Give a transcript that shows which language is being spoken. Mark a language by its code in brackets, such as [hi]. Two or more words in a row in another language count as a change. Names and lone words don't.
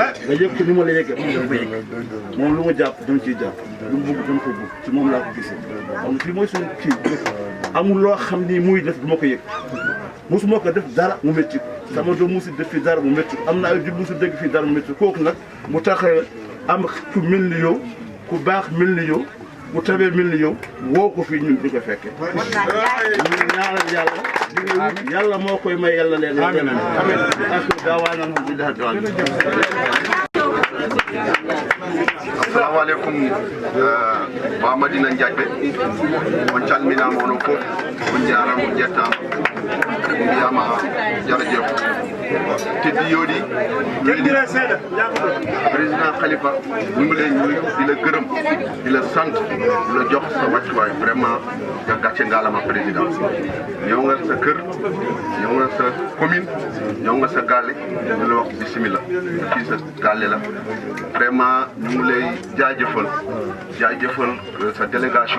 [wo] yëg ko ni ma la yëgee moom dafa yëg moom lu ma jàpp dama ciy jàpp lu mu bëgg dama ko bëgg ci moom laa ko gisee xam fii mooy suñu kii amul loo xam ni muy def du ma ko yëg mosuma ko def dara mu métti sama doom musu def fii dara mu métti am na ay jub musu dégg fii dara mu métti kooku nag mu taxee am ku mel ni yow ku baax mel ni yow bu tabee mel ni yow woo ko fii ñun di ko fekkee ñu ñaanal yàlla moo koy may yàlla leen amiin ak daawaana alhamdulillah [ar] السلام عليكم [ff] wa Medina Ndiatbe on calminama onon fof on jarama on jettama on mbiyama jarajef teddi yooɗi président Khalifa [wo] ñu ngi lay nuyu di la gërëm di la sant di la jox sa wàccuwaay vraiment nga gàcce ngaalama président ñëw nga sa kër ñëw nga sa commune ñëw nga sa gàlle ñu la wax bismillah fii sa gàlle la vraiment ñu ngi lay jaajëfal sa délégation